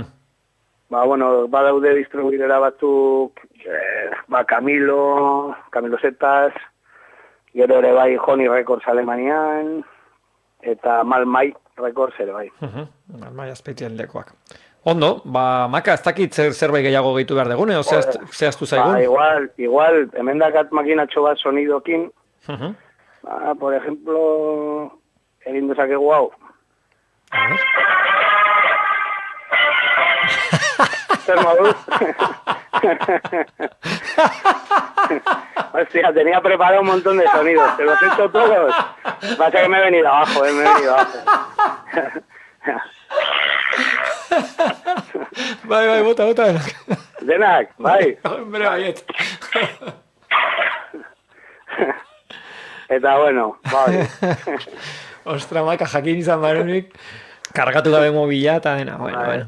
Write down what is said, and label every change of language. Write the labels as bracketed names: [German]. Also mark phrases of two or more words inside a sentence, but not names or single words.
[Basque] Badaude distribuidora batzuk, Camilo Zetas, gero ere bai Honey Records Alemanian, eta Malmai Records ere bai. Malmai azpeitien lekoak. Ondo, Maka, ez dakit zerbait gehiago gehitu behar degune, o zehaztu zaigun? Igual, hemen dakat makinatxo bat sonidokin, [Spanish] por ejemplo, [Basque] egin dezakegu hau. [Spanish] A ver. [Basque] Zer moduz? [Spanish] Hostia, tenía preparado un montón de sonidos. ¿Te los he hecho todos? Pasa que me he venido abajo, me he venido abajo. [Basque] Bai, bota. Denak, bai. Hombre, baiet. Eta bueno, bai. Ostra, Maka, jakin izan barunik, kargatu gabe mobila eta dena, bueno.